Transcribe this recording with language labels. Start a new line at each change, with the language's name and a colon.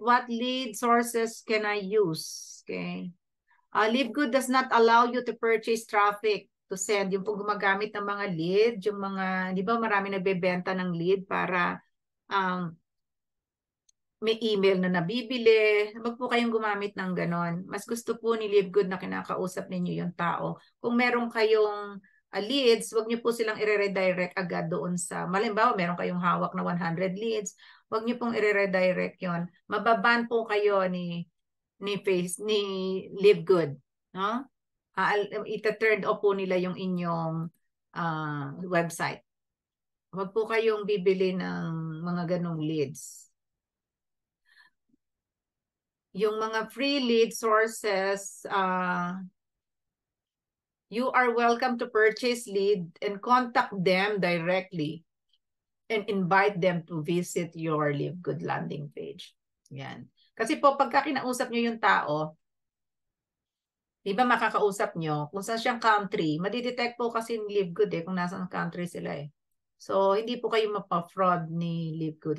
English: What lead sources can I use? Okay. LiveGood does not allow you to purchase traffic to send.
Filipino: Yung po gumagamit ng mga lead, yung mga, di ba marami nagbebenta ng lead para may email na nabibili. Wag po kayong gumamit ng ganon. Mas gusto po ni LiveGood na kinakausap ninyo yung tao. Kung meron kayong leads, wag niyo po silang i-redirect agad doon sa, malimbawa, meron kayong hawak na 100 leads, wag niyo pong i-redirect yon. Mababan po kayo ni LiveGood. No? Ita-turn off po nila yung inyong website. Wag po kayong bibili ng mga ganong leads. Yung mga
English: free lead sources, you are welcome to purchase lead and contact them directly and invite them to visit your LiveGood landing page.
Filipino: Yan. Kasi po, pagka kinausap nyo yung tao, di ba makakausap nyo, kung saan siyang country, madidetect po kasi yung LiveGood kung nasaan country sila So, hindi po kayo mapa-fraud ni LiveGood.